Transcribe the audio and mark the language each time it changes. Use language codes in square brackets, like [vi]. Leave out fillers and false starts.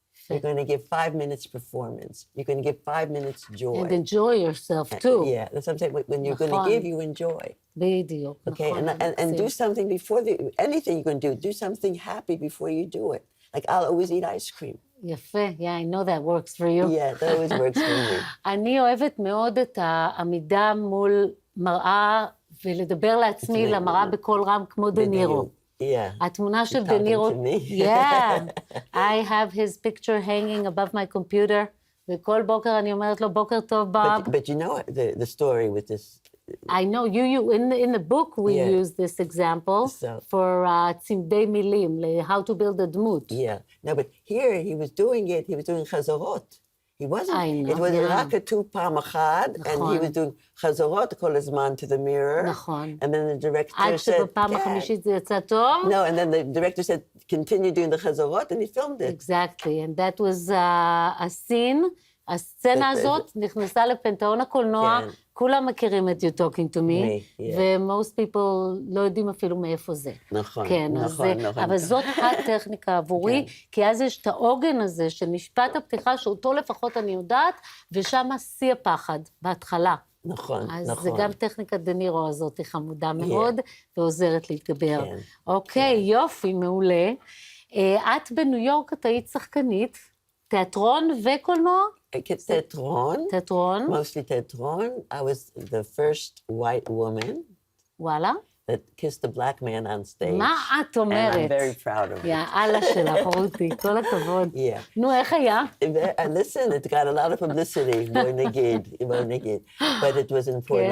[en] You're going to give 5 minutes performance. You're going to give 5 minutes joy. And enjoy yourself too. Yeah, that's what I'm saying. When you're going to give, you enjoy. [he] בדיוק. [en] Okay, and do something before anything you're going to do something happy before you do it. Like, I'll always eat ice cream. [he] יפה, [en] yeah, I know that works for you. Yeah, that always works for me. [he] אני אוהבת מאוד את העמידה מול מראה, ולדבר לעצמי למראה בקול רם כמו דנירו. [en] Yeah. [he] התמונה של דנירו, [en] yeah, I have his picture hanging above my computer, [he] וכל בוקר אני אומרת לו, בוקר טוב, בוב. [en] But you know the story with this. I know, in the book we use this example for [he] צמדי מילים, [en] how to build a דמות. Yeah, no, but here he was doing חזרות. He wasn't. It was [he] רק כתוב פעם אחת, [en] and he was doing [he] חזרות כל הזמן [en] to the mirror. [he] נכון. [en] And then the director said, [he] עד שבפעם החמישית זה יצא טוב. [en] No, and then the director said, continue doing the חזרות, and he filmed it. Exactly, and that was a scene, [he] הסצנה הזאת נכנסה לפנתאון הקולנוע, כולם מכירים את You Talking to Me, ו- [en] most people [he] לא יודעים אפילו מאיפה זה. נכון, נכון. אבל זאת הטכניקה עבורי, כי אז יש את העוגן הזה של משפט הפתיחה, שאותו לפחות אני יודעת, ושם שיא הפחד, בהתחלה. נכון. אז זה גם טכניקת דנירו הזאת, היא חמודה מאוד, ועוזרת להתגבר. אוקיי, יופי, מעולה. את בניו יורק, את היית שחקנית, תיאטרון וקולנוע? תיאטרון. תיאטרון. [en] Mostly תיאטרון. I was the first white woman. [he] וואלה. [en] That kissed a black man on stage. [he] מה את אומרת? [en] And I'm very proud of it. [he] יאללה שלך, רותי, כל הכבוד. [en] Yeah. [he] נו, איך היה? [en] Listen, it got a lot of publicity, [he] בואי נגיד. [en] But it was important.